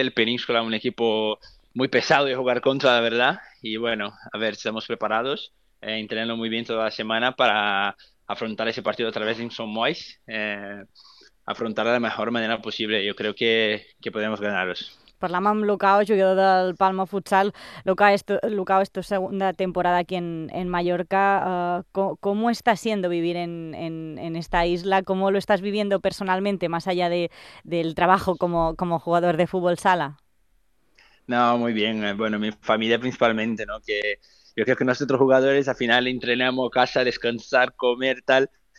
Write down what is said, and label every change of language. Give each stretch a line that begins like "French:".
Spanish: El Peníscola es un equipo muy pesado de jugar contra, la verdad. Y bueno, a ver, estamos preparados, entrenando muy bien toda la semana para afrontar ese partido a través de Insomois, afrontar de la mejor manera posible. Yo creo que podemos ganaros.
Catalan: Parlem amb Lucao, jugador del Palma Futsal. Lucao, és tu segona temporada aquí en Mallorca.
Spanish: ¿Cómo está siendo vivir en esta isla? ¿Cómo lo estás viviendo personalmente, más allá del trabajo como jugador de fútbol sala? No, muy bien. Bueno, mi familia principalmente, ¿no? Que yo creo que nosotros jugadores al final entrenamos casa, descansar, comer, tal.